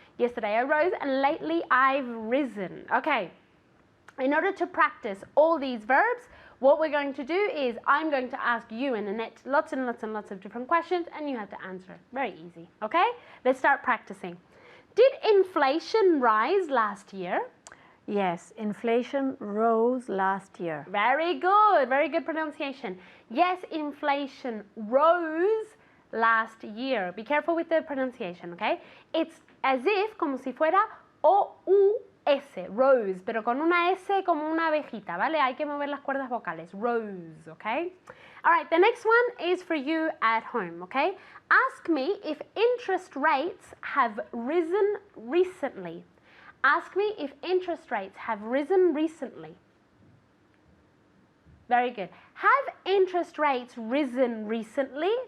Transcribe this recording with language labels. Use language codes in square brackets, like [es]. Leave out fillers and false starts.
[en] Yesterday I rose, and lately I've risen. Okay, in order to practice all these verbs, what we're going to do is I'm going to ask you and Annette lots and lots and lots of different questions, and you have to answer. Very easy, okay? Let's start practicing. Did inflation rise last year? Yes, inflation rose last year. Very good pronunciation. Yes, inflation rose last year. Be careful with the pronunciation, okay? It's as if, [es] como si fuera O-U-S, rose, pero con una S como una abejita, ¿vale? Hay que mover las cuerdas vocales. [en] Rose, okay? All right, the next one is for you at home, okay? Ask me if interest rates have risen recently. Ask me if interest rates have risen recently. Very good. Have interest rates risen recently?